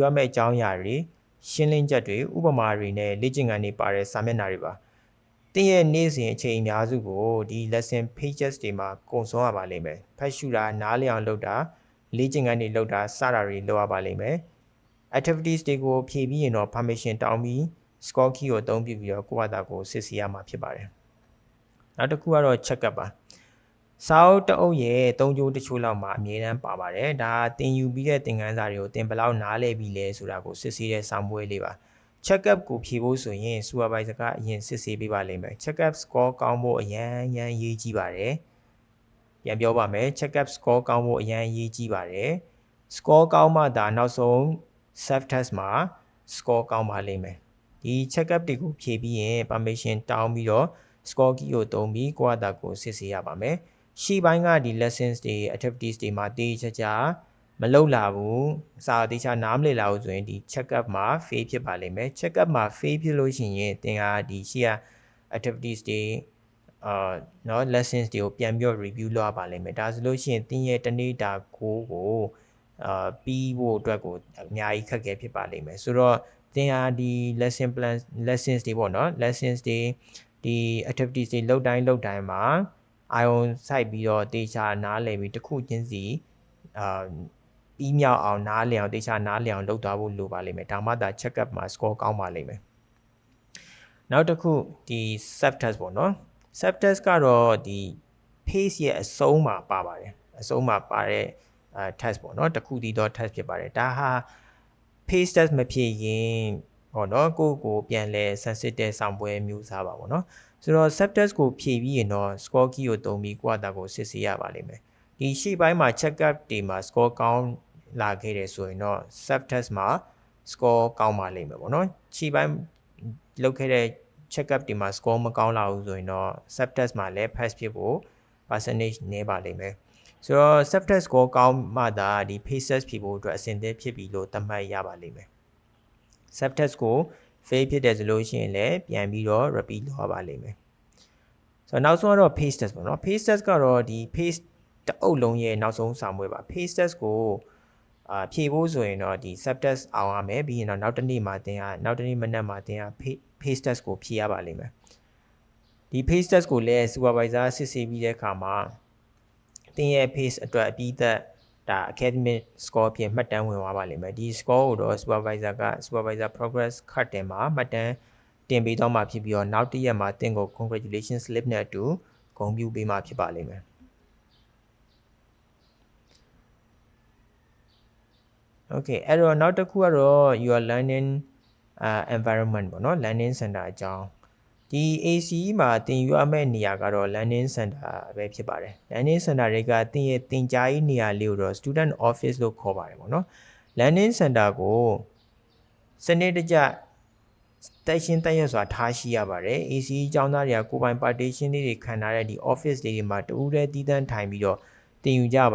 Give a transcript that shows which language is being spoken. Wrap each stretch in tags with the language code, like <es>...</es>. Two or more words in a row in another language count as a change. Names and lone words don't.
<my>မယ့်အကြောင်းအရာတွေရှင်းလင်းချက်တွေဥပမာတွေနဲ့လေ့ကျင့်ခန်းတွေပါတဲ့စာမျက်နှာတွေပါတင်ရဲ့နေ့စဉ်အချိန်အများစုကိုဒီ</my> <en>lesson pages</en> <my>တွေမှာကုန်ဆုံးရပါလိမ့်မယ်ဖတ်ရှုတာနားလည်အောင်လုပ်တာလေ့ကျင့်ခန်းတွေလုပ်တာစတာတွေလုပ်ရပါလိမ့်မယ် activities တွေကိုဖြည့်ပြီးရင် တော့ permission တောင်းပြီး</my> <en>score key</en> <my>ကိုအသုံးပြုပြီးတော့ကိုယ့်ဘာသာကိုစစ်ဆေးရမှာဖြစ်ပါတယ်နောက်တစ်ခုကတော့</my> <en>check up</en> <my>ပါစာအုပ်တအုပ်ရဲ့၃ကျိုးတစ်ချို့လောက်မှာအမြဲတမ်းပါပါတယ်ဒါတင်ယူပြီးတဲ့သင်ခန်းစာတွေကိုတင်ဘယ်လောက်နားလည်ပြီးလဲ ဆိုတာကိုစစ်ဆေးတဲ့စာပွဲလေးပါ</my> <en>check up</en> <my>ကိုဖြေဖို့ဆိုရင် supervisor ကအရင်စစ်ဆေးပေးပါလိမ့်မယ်</my> <en>check up score</en> <my>ကောင်းဖို့အရန်ရေးကြည့်ပါတယ်ပြန်ပြောပါမယ် check</my> <en>up score</en> <my>ကောင်းဖို့အရန်ရေးကြည့်ပါတယ် score ကောင်းမှဒါနောက်ဆုံး</my> <en>self test</en> <my>မှာ score ကောင်းပါလိမ့်မယ်ဒီ</my> <en>check up</en> <my>တွေကို ဖြေပြီးရင် permission တောင်းပြီးတော့</my> <en>score key</en> <my>ကိုသုံးပြီးကိုယ့်အတာကိုစစ်ဆေးရပါမယ်ရှေ့ပိုင်းကဒီ lessons တွေ activities တွေမှာတေးချာမလုပ်လာဘူးစာတေချာနားမလည်လာဘူးဆိုရင်ဒီ</my> <en>check up</en> <my>မှာ fail ဖြစ်ပါလိမ့်မယ်</my> <en>check up</en> <my>မှာ fail ဖြစ်လို့ရှိရင်သင်ကဒီရှေ့က activities တွေနော် lessons တွေကိုပြန်ပြီး review လုပ်ရပါလိမ့်မယ်ဒါဆိုလို့ရှိရင်သင်ရဲ့တနေ့တာကိုပြီးဖို့အတွက်ကိုအများကြီးခက်ခဲဖြစ်ပါလိမ့်မယ်ဆိုတော့ သင်ဟာဒီ</my> <en>lesson plan lessons</en> <my>တွေပေါ့နော် lessons တွေဒီ activities တွေလုပ်တိုင်းမှာအာယုံစိုက်ပြီးတော့တေချာနားလည်ပြီးတစ်ခုချင်းစီပြီးမြောက်အောင်နားလည်အောင်တေချာနားလည်အောင်လုပ်သွားဖို့လိုပါလိမ့်မယ်ဒါမှသာ</my> <en>check up</en> <my>မှာ score ကောင်းပါလိမ့်မယ်နောက်တစ်ခုဒီ</my> <en>self test</en> <my>ပေါ့နော်</my> <en>self test</en> <my>ကတော့ဒီ pace ရဲ့အဆုံးမှာပါပါတယ်အဆုံးမှာပါတဲ့test ပေါ့နော်တစ်ခုတ ည်းသော test ဖြစ်ပါတယ်ဒါဟာ</my> <en>pace test</en> <my>မဖြစ်ရင်ဟောနော်ကိုပြန်လဲ sensitive ဆောင်ပွဲမျိုးစားပါပေါ့နော်ဆိုတော့</my> <en>self test</en> <my>ကိုဖြည့်ပြီးရင်တော့</my> <en>score key</en> <my>ကိုသုံးပြီးကိုယ့်အတာကိုစစ်ဆေးရပါလိမ့်မယ်ဒီရှေ့ပိုင်းမှာ</my> <en>check up</en> <my>တွေမှာ score ကောင်းလာခဲ့တယ်ဆိုရင်တော့</my> <en>self test</en> <my>မှာ score ကောင်းပါလိမ့်မယ်ပေါ့နော်ရှေ့ပိုင်းလုပ်ခဲ့တဲ့</my> <en>check up</en> <my>တွေမှာ score မကောင်းလာဘူးဆိုရင်တော့</my> <en>self test</en> <my>မှာလည်း pass ဖြစ်ဖို့ percentage နည်းပါလိမ့်မယ်ဆိုတော့</my> <en>self test score</en> <my>ကောင်းမှသာဒီ</my> <en>pace test</en> <my>ဖြည့် ဖို့အတွက်အဆင်သင့်ဖြစ်ပြီလို့သတ်မှတ်ရပါလိမ့်မယ်</my> <en>self test</en> <my>ကို fail ဖြစ်တယ်ဆိုလို့ရှိရင်လည်းပြန်ပြီးတော့ repeat လုပ်ရပါလိမ့်မယ်ဆိုတော့နောက်ဆုံးတော့ pace test ပေါ့နော်</my> <en>pace test</en> <my>ကတော့ဒီ pace တအုပ်လုံးရဲ့နောက်ဆုံးဆောင်ပွဲပါ pace test ကိုဖြည့်ဖို့ဆိုရင်တော့ဒီ</my> <en>self test</en> <my>အောင် ရမယ်ပြီးရင်တော့နောက်တစ်နေ့မှာသင်နောက်တစ်နေ့မနက်မှာသင်</my> <en>pace test</en> <my>ကိုဖြည့်ရပါလိမ့်မယ်ဒီ</my> <en>pace test</en> <my>ကိုလည်း supervisor စစ်ဆေးပြီးတဲ့အခါမှာသင်ရဲ့ pace အတွက်အပြီးသက်ဒါ</my> <en>academic score</en> <my>ဖြင့်မှတ်တမ်းဝင်သွားပါလိမ့်မယ်ဒီ score ကိုတော့</my> <en>supervisor progress card</en> <my>တင်မှာမှတ်တမ်းတင်ပေးတော့မှာဖြစ်ပြီးတော့နောက်တစ်ရက်မှာသင်ကို</my> <en>congratulation slip</en> <my>နဲ့အတူဂုဏ်ပြုပေးမှာဖြစ်ပါလိမ့်မယ် Okay အဲ့တော့နောက်တစ်ခုကတော့</my> <en>your learning environment</en> <my>ပေါ့နော်</my> <en>learning center</en> <my>အကြောင်းဒီ ACE မှာသင်ယူရမယ့်နေရာကတော့</my> <en>learning center</en> <my>ပဲဖြစ်ပါတယ်</my> <en>learning center</en> <my>တွေကသင်ရဲ့သင်ကြားရေးနေရာလေးကိုတော့</my> <en>student office</en> <my>လို့ခေါ်ပါတယ်ပေါ့နော် learning center ကိုစနစ်တကျတိုက်ရှင်းတိုက်ရွက်စွာထားရှိရပါတယ် ACE ကျောင်းသားတွေကကိုယ်ပိုင် partition လေးတွေခံထားတဲ့ဒီ office လေးတွေမှာတူးတဲ့တည်တံ့ထိုင်ပြီးတော့တင်ယူကြ</my>